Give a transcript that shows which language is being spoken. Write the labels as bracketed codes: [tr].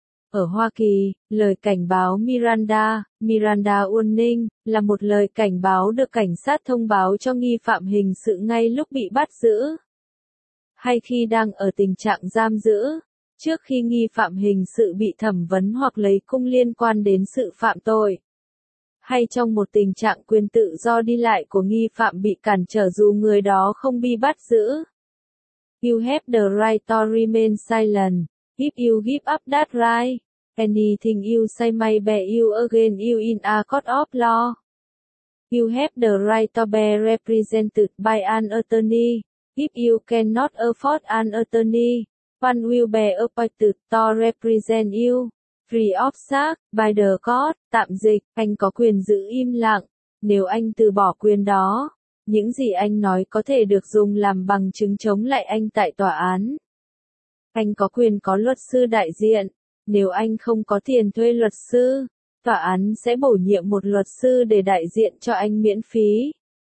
[vi] Ở Hoa Kỳ, lời cảnh báo Miranda, Miranda Warning, là một lời cảnh báo được cảnh sát thông báo cho nghi phạm hình sự ngay lúc bị bắt giữ, hay khi đang ở tình trạng giam giữ, trước khi nghi phạm hình sự bị thẩm vấn hoặc lấy cung liên quan đến sự phạm tội, hay trong một tình trạng quyền tự do đi lại của nghi phạm bị cản trở dù người đó không bị bắt giữ. [en] You have the right to remain silent. If you give up that right, anything you say may be used against you in a court of law. You have the right to be represented by an attorney. If you cannot afford an attorney, one will be appointed to represent you. Free of charge, by the court, [vi] tạm dịch, anh có quyền giữ im lặng. Nếu anh từ bỏ quyền đó, những gì anh nói có thể được dùng làm bằng chứng chống lại anh tại tòa án. Anh có quyền có luật sư đại diện. Nếu anh không có tiền thuê luật sư, tòa án sẽ bổ nhiệm một luật sư để đại diện cho anh miễn phí.